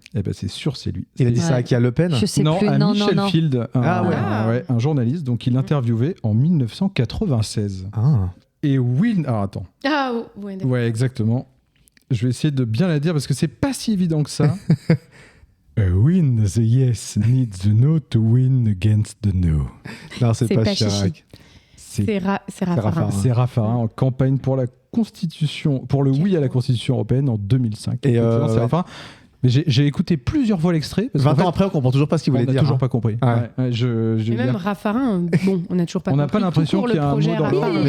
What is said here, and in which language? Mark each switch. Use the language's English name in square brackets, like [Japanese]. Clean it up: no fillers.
[French] Eh ben, c'est sûr, c'est lui. Il a dit ça à qui, à Le Pen? Je sais non, plus. À non, Michel non. Field, un journaliste, donc il l'interviewait en 1996. Et Win... Alors, attends. Ouais, exactement. Je vais essayer de bien la dire parce que c'est pas si évident que ça. [English] Win the yes needs the no to win against the no. [French] Non, c'est pas Chirac. C'est Raffarin. C'est Raffarin en campagne pour la Constitution, pour le oui à la Constitution européenne en 2005. Et c'est Raffarin. Mais j'ai écouté plusieurs fois l'extrait. 20 ans après, on comprend toujours pas ce qu'il voulait dire. On n'a toujours pas compris. Mais même Raffarin, on n'a toujours pas compris. On n'a pas l'impression qu'il y a un mot dans